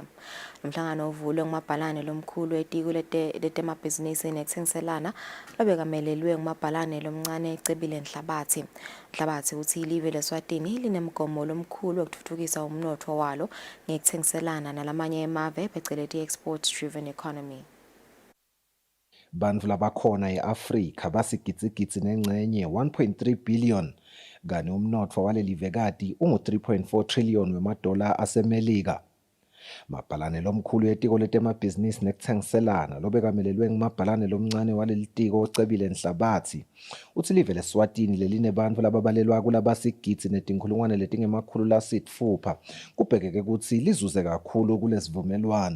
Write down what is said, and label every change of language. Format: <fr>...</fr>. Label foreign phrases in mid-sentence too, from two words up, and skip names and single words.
<ss>Umhlangano uvulwe ngumabhalane lomkhulu etiko letemabhizinisi nekuthengiselana lobekamelelwe ngumabhalane lomncane ecebile Nhlabathi. Nhlabathi uthi ilive leSwatini linemgomo lomkhulu wokuthuthukisa umnotho walo ngekuthengiselana nalamanye emave phecelezi</ss> <en>export driven economy.</en> <ss>Bantfu labakhona eAfrika basigitsigitsi nengcenye 1.3 billion kani umnotfo walelivekati ungu-3.4 trillion wemadola asemelika. Mabhalane lomkhulu etiko letemabhizinisi nekuthengiselana lobekamelelwe ngumabhalane lomncane walelitiko ocebile Nhlabathi uthi live leSwatini leline bantfu lababalelwa kulabasigitsi netinkhulungwane letingemakhulu lasitfupha kubhekeke ukuthi lizuze kakhulu kulesivumelwano.</ss>